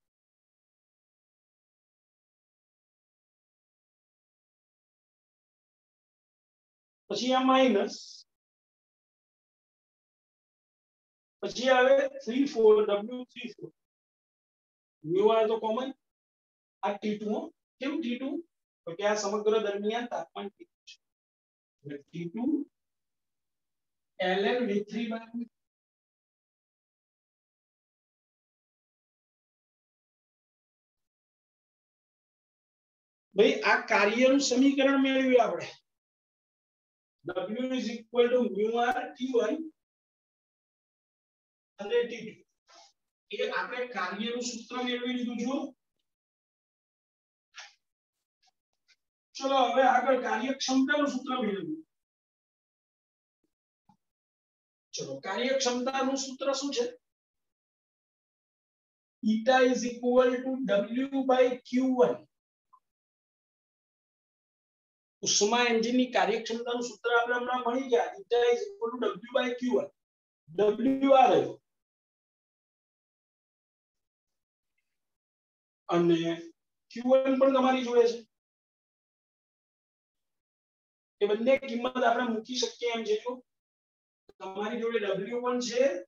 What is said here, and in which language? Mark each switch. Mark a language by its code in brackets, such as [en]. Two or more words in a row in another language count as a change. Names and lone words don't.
[gu] પછી આ માઈનસ પછી આવે 34 W34 [en] mu r [gu] તો કોમન આ t2 કેમ t2 તો કે આ સમગ્ર દરમિયાન તાપમાન t2 છે t2 ln v3 by ભાઈ આ કાર્યનું સમીકરણ મેળવ્યું આપણે [en] W is equal to mu r t1 [gu] અને t2 એ આપણે કાર્યનું સૂત્ર મેળવી લીધું જો ચલો હવે આગળ કાર્યક્ષમતાનું સૂત્ર મેળવ્યું ચલો કાર્યક્ષમતાનું સૂત્ર શું છે [en] eta is equal to W by Q1 [gu] ઉષ્મા એન્જિનની કાર્યક્ષમતાનું સૂત્ર આપણે હમણાં ભણી ગયા [en] eta is equal to W by Q1 [gu] W આ રહ્યો અને Q1 પણ તમારી જોડે છે એ બંને કિંમત આપણે મૂકી શકીએ એમ છે જો તમારી જોડે W પણ છે